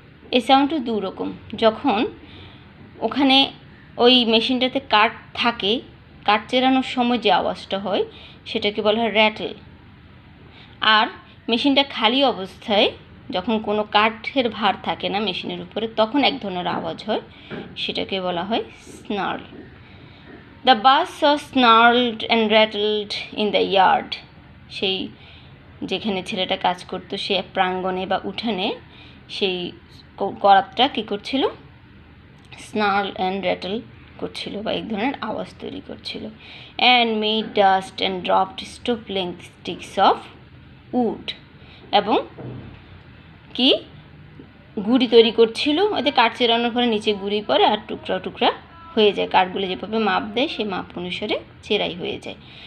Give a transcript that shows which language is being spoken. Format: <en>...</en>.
<bn>এই সাউন্ডটা দুরকম। যখন ওখানে ওই মেশিনটাতে কাঠ থাকে, কাঠ চেরানোর সময় যে আওয়াজটা হয় সেটাকে বলা হয় র্যাটল। আর মেশিনটা খালি অবস্থায় যখন কোনো কাঠের ভার থাকে না মেশিনের উপরে, তখন এক ধরনের আওয়াজ হয়, সেটাকে বলা হয় স্নার্ল।</bn> <en>The buzz snarled and rattled in the yard. সেই</en> <bn>যেখানে ছেলেটা কাজ করতো সে প্রাঙ্গণে বা উঠানে সেই করাতটা কী করছিল, স্নার্ল অ্যান্ড র্যাটল করছিল বা এক ধরনের আওয়াজ তৈরি করছিল।</bn> <en>and made dust and dropped stove length sticks of wood,</en> <bn>এবং কি গুঁড়ি তৈরি করছিল, ওতে কাঠ চেরানোর পরে নিচে গুঁড়ি পড়ে আর টুকরা টুকরা হয়ে যায়, কাঠগুলো যেভাবে মাপ দেয় সেই মাপ অনুসারে চেরাই হয়ে যায়।</bn>